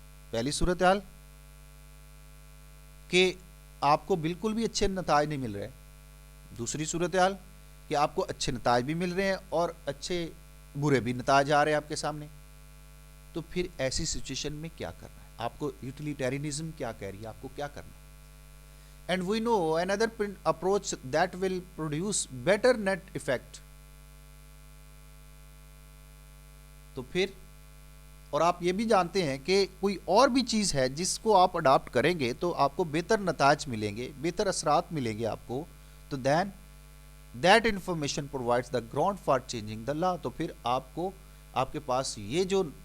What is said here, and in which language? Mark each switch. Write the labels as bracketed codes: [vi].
[ur] پہلی صورتحال کہ آپ کو بالکل بھی اچھے نتائج نہیں مل رہے، دوسری صورتحال کہ آپ کو اچھے نتائج بھی مل رہے ہیں اور اچھے برے بھی نتائج آ رہے ہیں آپ کے سامنے. تو پھر ایسی سچویشن میں کیا کرنا ہے، آپ کو یوٹیلیٹیرینزم کیا کہہ رہی ہے، آپ کو کیا کرنا ہے. [en] And we know another approach that will produce better net effect. [ur] تو پھر اور آپ یہ بھی جانتے ہیں کہ کوئی اور بھی چیز ہے جس کو آپ اڈاپٹ کریں گے تو آپ کو بہتر نتائج ملیں گے، بہتر اثرات ملیں گے آپ کو، تو [en] Then that information provides the ground for changing the law. [ur] تو پھر آپ کو، آپ کے پاس یہ جو